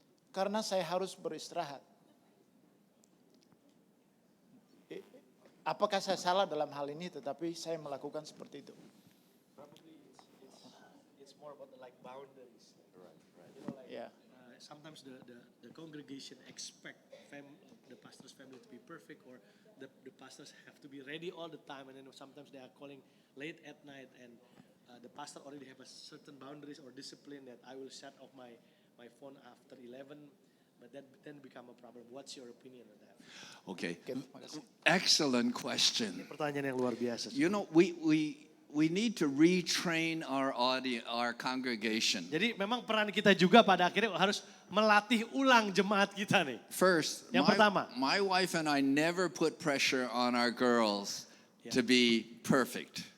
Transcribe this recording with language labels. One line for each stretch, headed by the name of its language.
Indonesian: Karena saya harus beristirahat. Apakah saya salah dalam hal ini, tetapi saya melakukan seperti itu.
English: It's more about like boundaries.
Indonesian: Ya.
English: Sometimes the congregation expect the pastor's family to be perfect, or the pastors have to be ready all the time, and then sometimes they are calling late at night, and the pastor already have a certain boundaries or discipline that I will shut off my phone after 11, but that then become a problem. What's your opinion on that? Okay. Excellent question.
Indonesian: Ini pertanyaan yang luar biasa.
English: You know, we need to retrain our audience, our congregation.
Indonesian: Jadi memang peran kita juga pada akhirnya harus melatih ulang jemaat kita nih.
English: First,
Indonesian: Yang pertama.
English: my wife and I never put pressure on our girls to be perfect.